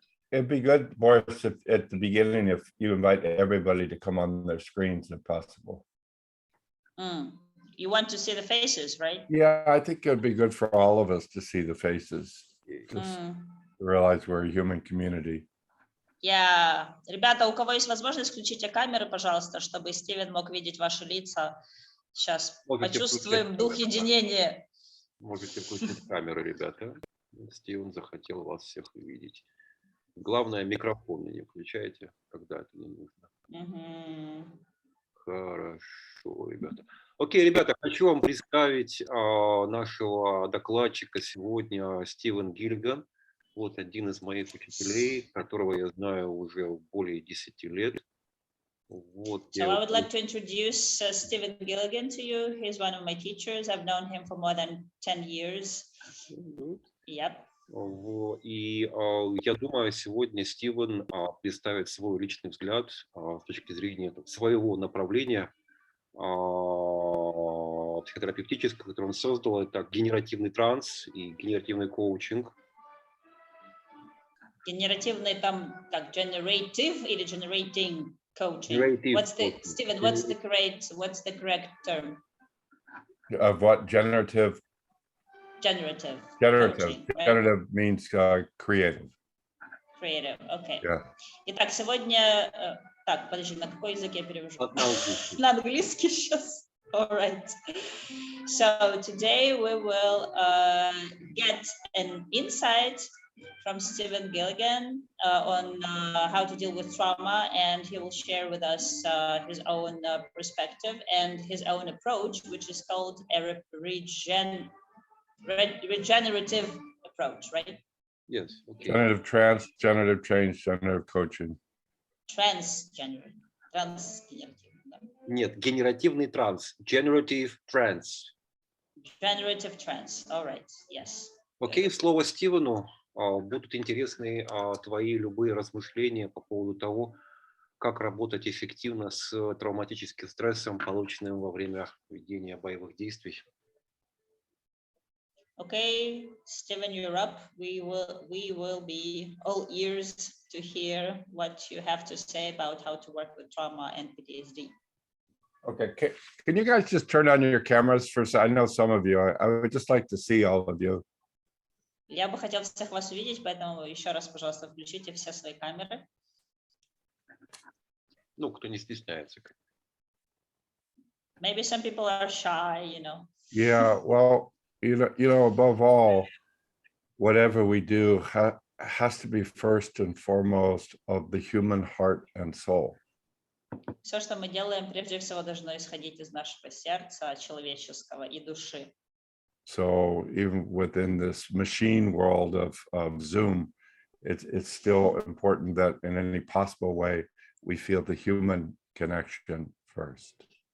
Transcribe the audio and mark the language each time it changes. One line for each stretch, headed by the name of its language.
English: It'd be good, Boris, if at the beginning, if you invite everybody to come on their screens if possible. You want to see the faces, right? Yeah, I think it'd be good for all of us to see the faces, just to realize we're a human community. Yeah.
Russian: Ребята, у кого есть возможность, включите камеры, пожалуйста, чтобы Стивен мог видеть ваши лица. Сейчас Можете почувствуем включать дух камеру. единения. Можете включить камеру, ребята. Стивен захотел вас всех увидеть. Главное, микрофон не включайте, когда это не нужно. Хорошо, ребята. Окей, ребята, хочу вам представить нашего докладчика сегодня, Стивен Гиллиган. Вот один из моих учителей, которого я знаю уже более 10 лет. Вот,
English: So I would like to introduce Stephen Gilligan to you. He's one of my teachers. I've known him for more than 10 years. Yep.
Russian: И я думаю, сегодня Стивен представит свой личный взгляд с точки зрения своего направления психотерапевтического, которое он создал. Это генеративный транс и генеративный коучинг. Генеративный там, так,
English: generative
Russian: или
English: generating coaching? Generative What's the, coaching. Stephen, what's the correct term? Of what? Generative? Generative. Generative. Coaching, right? Generative means creative. Creative, okay. Yeah.
Russian: Итак, сегодня... Так, подожди, на какой язык я перевожу? На английский. На английский сейчас.
English: All right. So today we will get an insight from Stephen Gilligan on how to deal with trauma, and he will share with us his own perspective and his own approach, which is called a regenerative approach, right? Yes, okay. Generative trans, generative change, generative coaching. Transgenerative.
Russian: Нет, генеративный транс.
English: Generative trance. Generative trance. All right. Yes.
Russian: Окей, слово Стивену. Будут интересны твои любые размышления по поводу того, как работать эффективно с травматическим стрессом, полученным во время ведения боевых действий.
English: Okay, Stephen, you're up. We will be all ears to hear what you have to say about how to work with trauma and PTSD. Okay, can you guys just turn on your cameras first? I know some of you. I would just like to see all of you.
Russian: Я бы хотел всех вас увидеть, поэтому еще раз, пожалуйста, включите все свои камеры. Ну, кто не стесняется.
English: Maybe some people are shy, you know. Yeah, well, you know, above all, whatever we do has to be first and foremost of the human heart and soul.
Russian: Все, что мы делаем, прежде всего должно исходить из нашего сердца, человеческого и души.
English: So even within this machine world of Zoom, it's still important that in any possible way we feel the human connection first.